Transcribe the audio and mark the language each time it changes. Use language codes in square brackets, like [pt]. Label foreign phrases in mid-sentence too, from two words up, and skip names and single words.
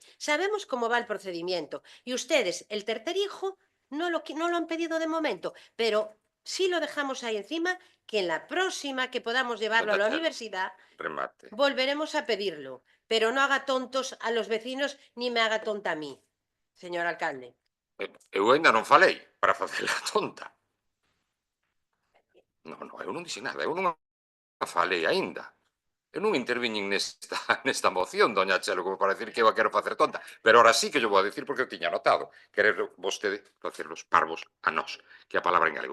[es] Sabemos cómo va el procedimiento. Y ustedes, el tercer hijo, no lo han pedido de momento, pero sí lo dejamos ahí encima, que en la próxima que podamos llevarlo a la universidad, volveremos a pedirlo. Pero no haga tontos a los vecinos ni me haga tonta a mí, señor alcalde. [gl] Eu ainda non falei para facela tonta. Non, eu non dixen nada, eu non falei ainda. Eu non interviñen nesta moción, doña Chelo, [es] como para decir [gl] que eu a quero facer tonta. [es] Pero ahora sí que yo [gl] vou a decir porque eu tiña notado. Querer vostede facerlos parvos a nós, que é a palabra en galego.